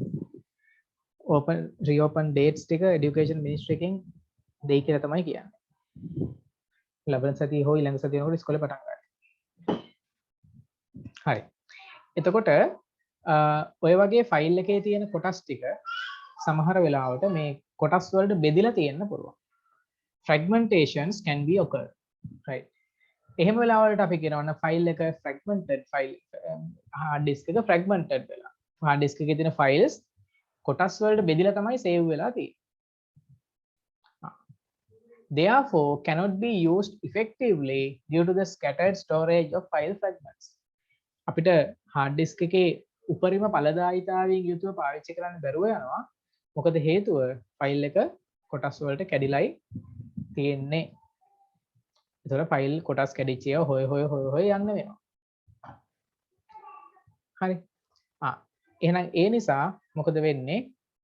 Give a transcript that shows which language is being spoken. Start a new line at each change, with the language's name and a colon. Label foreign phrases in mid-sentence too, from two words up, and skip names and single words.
English: reopen dates
Sinhala: ටික
English: education ministry
Sinhala: එකෙන් දෙයි කියලා තමයි කියන්නේ. ලබන සතියේ හෝ ඊළඟ සතියේ වෙනකොට ඉස්කෝලේ පටන් ගන්න. හරි. එතකොට ඔය වගේ ෆයිල් එකේ තියෙන කොටස් ටික සමහර වෙලාවට මේ කොටස් වලට බෙදලා තියෙන්න පුළුවන්.
English: Fragmentations can be occur. Right.
Sinhala: එහෙම වෙලාවලට අපි කියනවා ෆයිල් එක
English: fragmented file hard disk
Sinhala: එක fragmented වෙලා.
English: hard disk
Sinhala: එකේ තියෙන files කොටස් වලට බෙදලා තමයි save වෙලා තියෙන්නේ.
English: Therefore cannot be used effectively due to the scattered storage of file fragments.
Sinhala: අපිට hard disk එකේ උපරිම ඵලදායීතාවයෙන් යුතුව පාවිච්චි කරන්න බැරුව යනවා. මොකද හේතුව ෆයිල් එක කොටස් වලට කැඩිලායි තියෙන්නේ. ඒතර ෆයිල් කොටස් කැඩිච්ච ඒවා හොය යන්න වෙනවා. හරි. එහෙනම් ඒ නිසා මොකද වෙන්නේ?